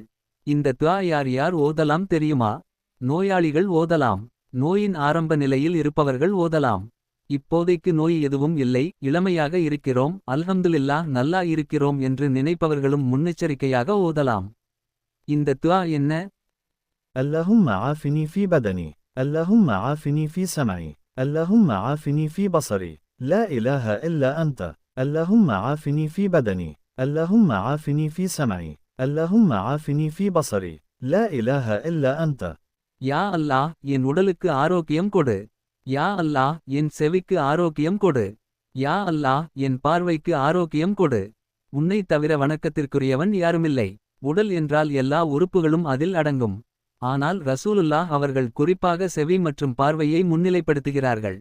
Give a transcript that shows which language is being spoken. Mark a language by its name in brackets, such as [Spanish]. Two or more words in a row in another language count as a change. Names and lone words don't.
[Tamil] இந்த துஆ யார் யார் ஓதலாம் தெரியுமா? நோயாளிகள் ஓதலாம், நோயின் ஆரம்ப நிலையில் இருப்பவர்கள் ஓதலாம், இப்போதைக்கு நோய் எதுவும் இல்லை, இளமையாக இருக்கிறோம், அல்ஹம்துலில்லாஹ் நல்லா இருக்கிறோம் என்று நினைப்பவர்களும் முன்னெச்சரிக்கையாக ஓதலாம். இந்த துஆ என்ன? [Arabic] اللهم عافني في بدني، اللهم عافني في سمعي، اللهم عافني في بصري، لا إله إلا أنت، اللهم عافني في بدني، اللهم عافني في سمعي، اللهم عافني في بصري، لا إله إلا أنت. [Tamil] யா அல்லாஹ், என் உடலுக்கு ஆரோக்கியம் கொடு. யா அல்லாஹ், என் செவிக்கு ஆரோக்கியம் கொடு. யா அல்லாஹ், என் பார்வைக்கு ஆரோக்கியம் கொடு. உன்னைத் தவிர வணக்கத்திற்குரியவன் யாருமில்லை. உடல் என்றால் எல்லா உறுப்புகளும் அதில் அடங்கும். ஆனால் ரசூலுல்லாஹ் அவர்கள் குறிப்பாக செவி மற்றும் பார்வையை முன்னிலைப்படுத்துகிறார்கள்.